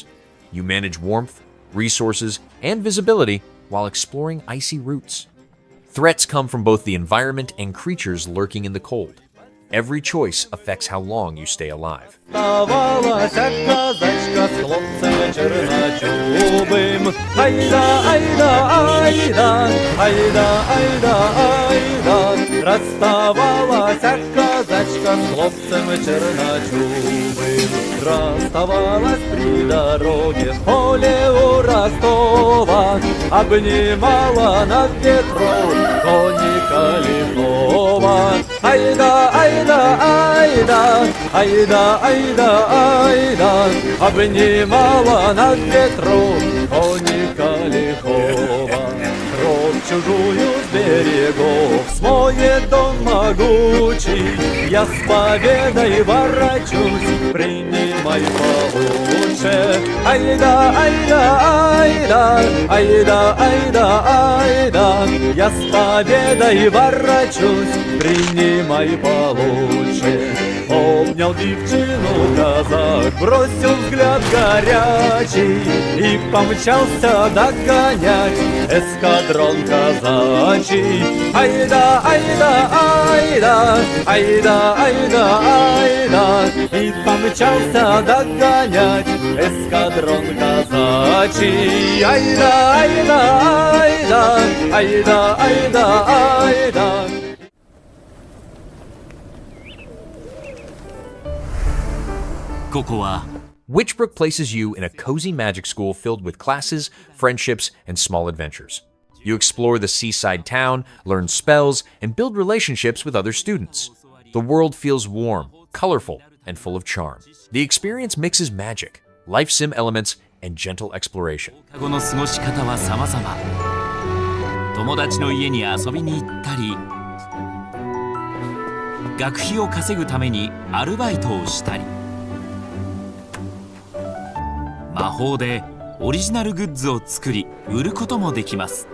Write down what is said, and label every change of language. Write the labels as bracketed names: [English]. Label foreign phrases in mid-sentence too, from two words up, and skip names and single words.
[English] You manage warmth, resources, and visibility while exploring icy routes. Threats come from both the environment and creatures lurking in the cold. Every choice affects how long you stay alive. [Russian] Расставалась казачка с хлопцем черночубым. Расставалась при дороге в поле у Ростова. Обнимала над ветром конника лихого. Айда, айда, айда, айда, айда, айда. Обнимала над ветром конника лихого. Чужую с берегов смоет дом могучий. Я с победой ворочусь, принимай получше. Айда, айда, айда, айда, айда, айда. Я с победой ворочусь, принимай получше. Обнял девчину казак, бросил взгляд горячий и помчался догонять эскадрон казачий. Айда, айда, айда, айда, айда, айда. И помчался догонять эскадрон казачий. Айда, айда, айда, айда, айда, айда. [English] Witchbrook places you in a cozy magic school filled with classes, friendships, and small adventures. You explore the seaside town, learn spells, and build relationships with other students. The world feels warm, colorful, and full of charm. The experience mixes magic, life sim elements, and gentle exploration. [Japanese] 友達の家に遊びに行ったり、学費を稼ぐためにアルバイトをしたり、魔法でオリジナルグッズを作り売ることもできます。